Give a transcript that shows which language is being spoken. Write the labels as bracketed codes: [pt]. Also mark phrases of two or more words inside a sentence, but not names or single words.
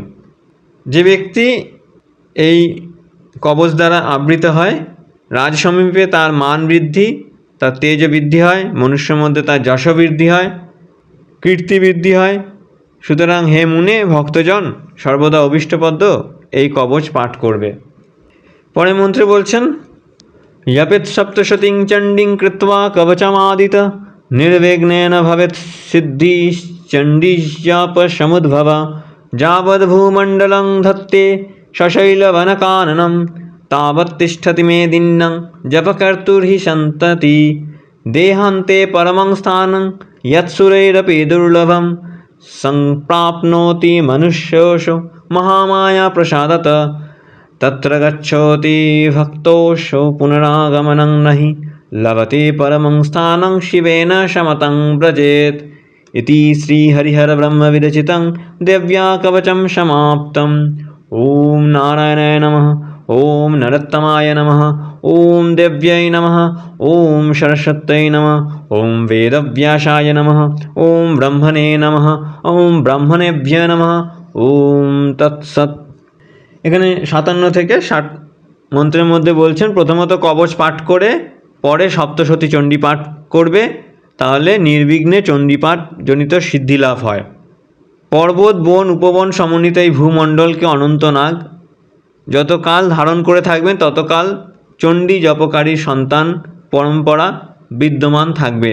[bn] যে ব্যক্তি এই কবচ দ্বারা আবৃত হয়, রাজ সমীপে তার মান বৃদ্ধি, তার তেজ বৃদ্ধি হয়, মনুষ্যের মধ্যে তার যশ বৃদ্ধি হয়, কীর্তি বৃদ্ধি হয়। সুতরাং হে মুনে ভক্তজন সর্বদা অভীষ্টপদ্য এই কবচ পাঠ করবে। পরে মন্ত্রে বলছেন, [sa] যপেৎ সপ্তশতীং চণ্ডীং কৃত্বা কবচমাদিত নির্বিঘ্নেন ভবেৎ সিদ্ধি চণ্ডীজাপ সমুদ্ভবা যাবদ্ভূমণ্ডলং ধত্তে সশৈলবনকানनं তাবৎ তিষ্ঠতি মেদিন্যং জপকর্তুর্হি সন্ততি দেহান্তে পরমং স্থাनं यत्सुरैरपि दुर्लभं सम्प्राप्नोति मनुष्योऽशो महामाया प्रसादत तत्र गच्छति भक्तोऽशो पुनरागमनं नहि लभते परमं स्थानं शिवेन शमतं व्रजेत् इति श्रीहरिहरब्रह्मविरचितं देव्या कवचं समाप्तम्। ॐ नारायणाय नमः, ॐ नरोत्तमाय नमः, ওম দেব্যাই নমঃ, ওম সরস্বত্যৈ নমঃ, ওম বেদব্যাসায় নমঃ, ওম ব্রহ্মণে নমঃ, ওম ব্রাহ্মণেভ্য নমঃ, ওম তৎসৎ। [bn] এখানে 57 থেকে 60 মন্ত্রের মধ্যে বলছেন প্রথমত কবচ পাঠ করে পরে সপ্তশতী চণ্ডী পাঠ করবে, তাহলে নির্বিঘ্নে চণ্ডীপাঠ জনিত সিদ্ধি লাভ হয়। পর্বত বন উপবন সমন্বিত এই ভূমণ্ডলকে অনন্তনাগ যতকাল ধারণ করে থাকবেন ততকাল চণ্ডী জপকারীর সন্তান পরম্পরা বিদ্যমান থাকবে।